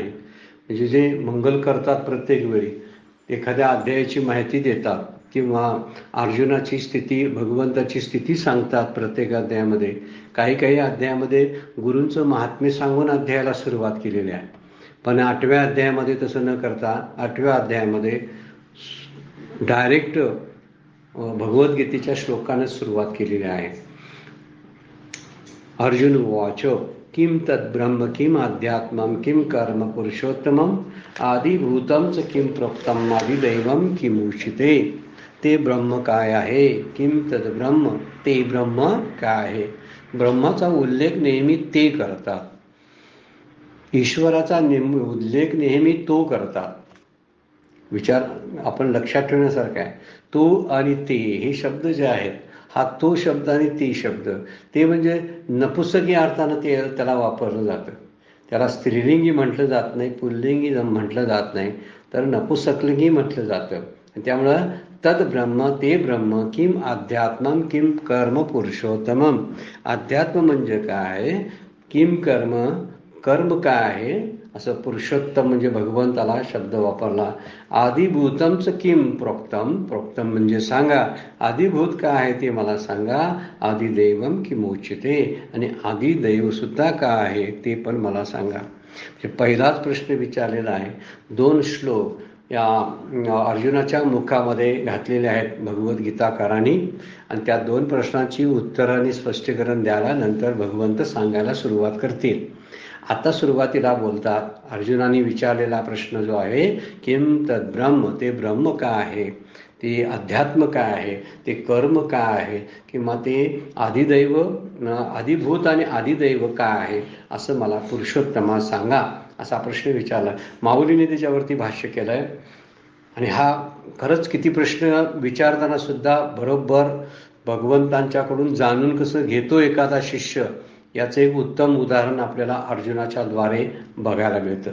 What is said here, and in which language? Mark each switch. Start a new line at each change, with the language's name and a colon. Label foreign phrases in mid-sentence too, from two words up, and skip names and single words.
Marathi: म्हणजे जे मंगल करतात प्रत्येक वेळी एखाद्या अध्यायाची माहिती देतात किंवा अर्जुनाची स्थिती भगवंताची स्थिती सांगतात प्रत्येक अध्यायामध्ये, काही अध्यायामध्ये गुरूंचं महात्म्य सांगून अध्यायाला सुरुवात केलेली आहे। पण 8व्या अध्यायामध्ये तसं न करता 8व्या अध्यायामध्ये डायरेक्ट भगवद्गीतेच्या श्लोकाने सुरुवात केलेली आहे।
Sanskrit: अर्जुन उवाच किम तद्ब्रह्म किम अध्यात्मम किम कर्म पुरुषोत्तमम आदिभूतम च किम प्रोक्तम आदिदैवम किम उच्यते।
Marathi: ते ब्रह्म काय आहे,
Sanskrit: किम तद्ब्रह्म
Marathi: ते ब्रह्म काय आहे। ब्रह्माचा उल्लेख नेहमी ते करतात, ईश्वराचा उल्लेख नेहमी तो करतात। विचार आपण लक्षात ठेवण्यासारखा आहे। तो आणि ते हे शब्द जे आहेत, हा तो शब्द आणि ते शब्द, ते म्हणजे नपुंसकी अर्थानं त्याला वापरलं जातं। त्याला स्त्रीलिंगी म्हटलं जात नाही, पुल्लिंगी म्हटलं जात नाही, तर नपुंसकलिंगी म्हटलं जातं।
Sanskrit: त्यामुळं तद ब्रह्म
Marathi: ते ब्रह्म
Sanskrit: किम अध्यात्मम किम कर्म पुरुषोत्तमम।
Marathi: अध्यात्म म्हणजे काय,
Sanskrit: किम कर्म
Marathi: काय आहे, असं पुरुषोत्तम म्हणजे भगवंताला शब्द वापरला।
Sanskrit: आदिभूतमच किम प्रोक्तम
Marathi: म्हणजे सांगा, आदिभूत काय आहे ते मला सांगा। आदिदैवम किम उच्यते, आणि आदिदैव सुद्धा काय आहे ते पण मला सांगा। पहिलाच प्रश्न विचारलेला आहे। 2 श्लोक या अर्जुनाच्या मुखामध्ये घातलेले आहेत भगवद्गीताकारांनी, आणि त्या 2 प्रश्नांची उत्तरांनी स्पष्टीकरण द्यायला नंतर भगवंत सांगायला सुरुवात करतील। आता सुरुवातीला बोलतात, अर्जुनाने विचारलेला प्रश्न जो आहे
Sanskrit: किम तद ब्रह्म
Marathi: ते ब्रह्म काय आहे, ते अध्यात्म काय आहे, ते कर्म काय आहे, किंवा ते अधिभूत आणि अधिदैव काय आहे, असं मला पुरुषोत्तमा सांगा, असा प्रश्न विचारला। माऊलीने त्याच्यावरती भाष्य केलं आहे। आणि हा खरंच किती प्रश्न विचारताना सुद्धा बरोबर भगवंतांच्याकडून जाणून कसं घेतो एखादा शिष्य, याचं एक उत्तम उदाहरण आपल्याला अर्जुनाच्या द्वारे बघायला मिळतं.